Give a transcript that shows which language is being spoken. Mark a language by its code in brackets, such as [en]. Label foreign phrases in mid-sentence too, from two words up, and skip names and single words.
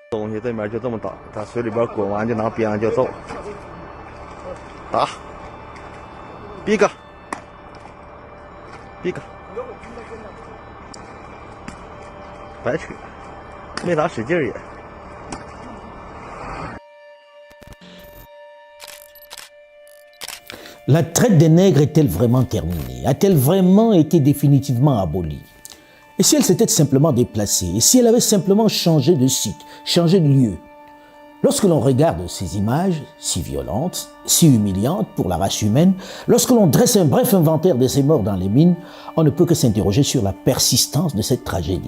[zh] 东西对面就这么打，在水里边滚完就拿鞭子就揍，打，逼个，逼个，白扯，没咋使劲也。 [fr] La traite des nègres est-elle vraiment terminée? A-t-elle vraiment été définitivement abolie? Et si elle s'était simplement déplacée? Et si elle avait simplement changé de site, changé de lieu? Lorsque l'on regarde ces images si violentes, si humiliantes pour la race humaine, lorsque l'on dresse un bref inventaire de ces morts dans les mines, on ne peut que s'interroger sur la persistance de cette tragédie.